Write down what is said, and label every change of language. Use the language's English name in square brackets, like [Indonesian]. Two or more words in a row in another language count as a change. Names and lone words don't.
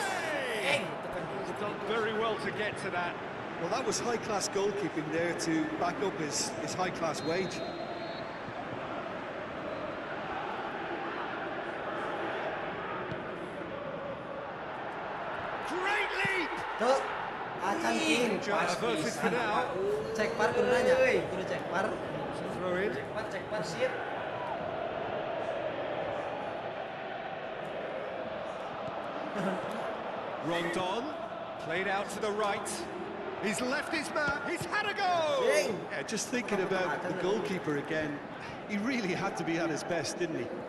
[English] He's done very well to get to that. Well, that was high-class goalkeeping there to back up his high-class wage. Great leap! [Sundanese] Tuh, acan king. [English] Averted for now. [Sundanese] Cek par kudu nanya. Kudu cek par. [English] Throw in. [Sundanese] Cek par sip. [English] Rondon, played out to the right. He's left his man, he's had a go! Yeah, just thinking about the goalkeeper again, he really had to be at his best, didn't he?